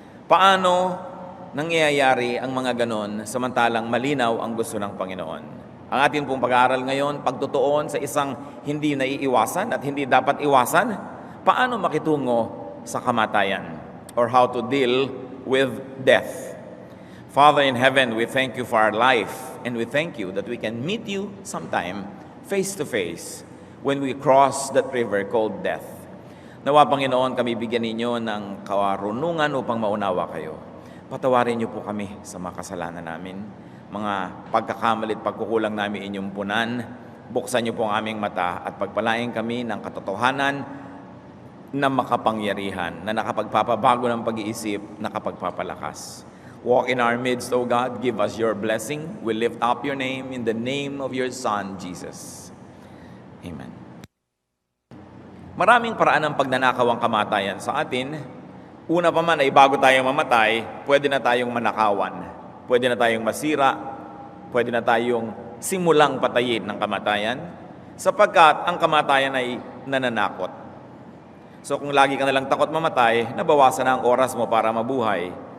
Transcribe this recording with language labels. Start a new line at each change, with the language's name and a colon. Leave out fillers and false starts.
Filipino: Paano nangyayari ang mga ganon samantalang malinaw ang gusto ng Panginoon? Ang ating pong pag-aaral ngayon, pagtutuon sa isang hindi naiiwasan at hindi dapat iwasan, paano makitungo sa kamatayan
English: or how to deal with death. Father in heaven, we thank you for our life and we thank you that we can meet you sometime face to face when we cross that river called death.
Filipino: Nawa Panginoon, kami bigyan ninyo ng karunungan upang maunawa kayo. Patawarin niyo po kami sa mga kasalanan namin, mga pagkakamali at pagkukulang namin inyong punan. Buksan niyo po ang aming mata at pagpalain kami ng katotohanan na makapangyarihan, na nakapagpapabago ng pag-iisip, nakapagpapalakas.
English: Walk in our midst, O God. Give us your blessing. We lift up your name in the name of your Son, Jesus. Amen.
Filipino: Maraming paraan ng pagnanakaw ang kamatayan sa atin. Una pa man ay bago tayong mamatay, pwede na tayong manakawan. Pwede na tayong masira. Pwede na tayong simulang patayin ng kamatayan. Sapagkat ang kamatayan ay nananakot. So kung lagi ka nalang takot mamatay, nabawasan na ang oras mo para mabuhay.